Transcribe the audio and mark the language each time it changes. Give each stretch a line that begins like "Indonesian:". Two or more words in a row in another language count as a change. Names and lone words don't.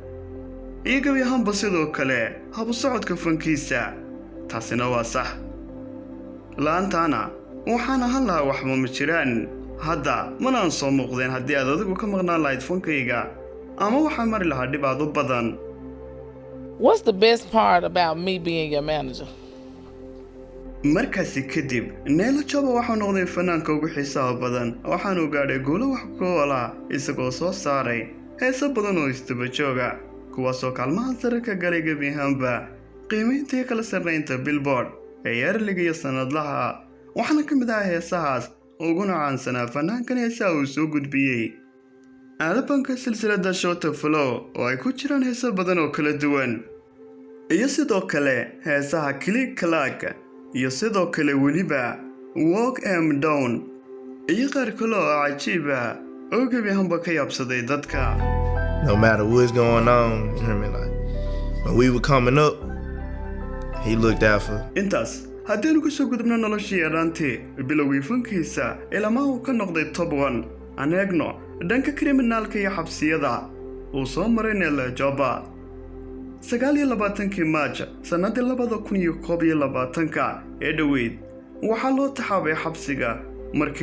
Somali: iyo gebi ahaanba sidoo kale hab socodka fankiisa taasina waa sax laantaana waxaan ahaan lahaa waxba ma jiraan hadda manaan soo muuqdeen haddii aad adigu ka maqnaan lahayd fankayga ama waxaan mari lahaa dhib aad u badan
English: What's the best part about me being your manager?
Somali: markaasi kadib Nella Joba waxaa noqday fanaanka ugu xiisaha badan waxaanu gaadhay guulo wax ku ool ah isagoo soo saaray heeso badan oo istaba jooga kuwaasoo kaalmaha sare ka galay gebi ahaanba qiimeynta iyo kala sarreynta Billboard ee yearliga iyo sanadlaha waxaana ka mid ah heesahaas uguna caansanaa fanaankan heesaha uu soo gudbiyey albanka silsilada Shot Flow oo ay ku jiraan heeso badan oo kala duwan iyo sidoo kale heesaha Click Clack iyo sidoo kale weliba Walk Em Down iyo qaar kale oo cajiib ah oo gebi ahaanba ka yaabsaday dadka
English: no matter what's going on, you hear me, like when we were coming up, he looked out for.
Somali: intaas haddaynu ku soo gudubno noloshii yaraantii bilowgii fankiisa ilaa uu ka noqday top 1 aan eegno dhanka kriminaalka iyo xabsiyada uu soo maray Nella Joba 29 Maaj sanadii 2021 ee dhaweyd waxaa loo taxaabay xabsiga markii